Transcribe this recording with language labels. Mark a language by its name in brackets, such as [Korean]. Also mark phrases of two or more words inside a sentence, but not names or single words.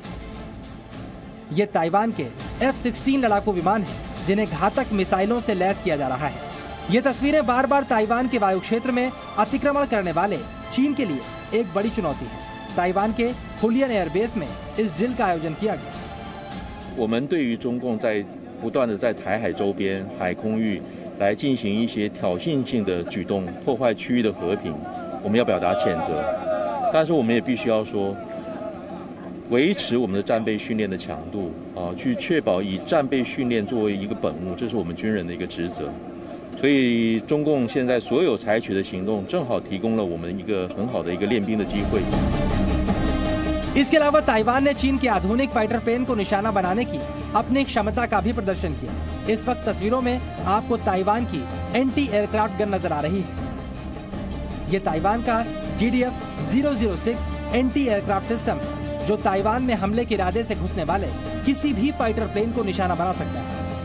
[Hindi] ये ताइवान के F-16 लड़ाकू विमान हैं, जिन्हें घातक मिसाइलों से लैस किया जा रहा है। ये तस्वीरें बार बार ताइवान के वायु क्षेत्र में अतिक्रमण करने वाले चीन के लिए एक बड़ी चुनौती है। ताइवान के हुलियन एयरबेस में इस ड्रिल का आयोजन किया गया। [Chinese] 我们对于中共在不断的在台海周边海空域来进行一些挑衅性的举动，破坏区域的和平，我们要表达谴责。但是我们也必须要说，维持我们的战备训练的强度去确保以战备训练作为一个本务，这是我们军人的一个职责。所以中共现在所有采取的行动，正好提供了我们一个很好的一个练兵的机会。 [Hindi] इसके अलावा ताइवान ने चीन के आधुनिक [English] fighter plane [Hindi] को निशाना बनाने की अपनी क्षमता का भी प्रदर्शन किया। इस वक्त तस्वीरों में आपको ताइवान की [English] anti aircraft gun [Hindi] नजर आ रही है। ये ताइवान का GDF-006 [English] anti aircraft system [Hindi] है, जो ताइवान में हमले के इरादे से घुसने वाले किसी भी [English] fighter plane [Hindi] को निशाना बना सकता है।